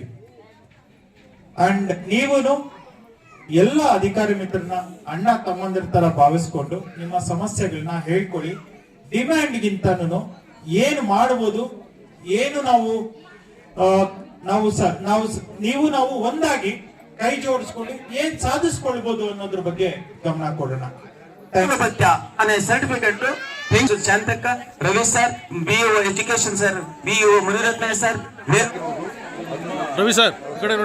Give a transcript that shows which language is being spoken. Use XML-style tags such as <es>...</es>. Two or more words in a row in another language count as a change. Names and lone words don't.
<kn>ಅಂಡ್ ನೀವುನು ಎಲ್ಲ ಅಧಿಕಾರಿ ಮಿತ್ರನ ಅಣ್ಣ ತಮ್ಮಂದಿರ ತರ ಭಾವಿಸ್ಕೊಂಡು ನಿಮ್ಮ ಸಮಸ್ಯೆಗಳನ್ನ ಹೇಳ್ಕೊಳ್ಳಿ. ಡಿಮ್ಯಾಂಡ್ಗಿಂತನೂ ಏನು ಮಾಡಬಹುದು, ಏನು ನಾವು ಒಂದಾಗಿ ಕೈ ಜೋಡಿಸ್ಕೊಂಡು ಏನ್ ಸಾಧಿಸ್ಕೊಳ್ಬಹುದು ಅನ್ನೋದ್ರ ಬಗ್ಗೆ ಗಮನ ಕೊಡೋಣ.</kn> <te>అనే సర్టిఫికెట్ శాంతక్క, రవి సార్, BO ఎడ్యుకేషన్ సార్, BO మునిరత్నయ్య సార్, రవి సార్ ఇక్కడే ನೋಡಿ.</te>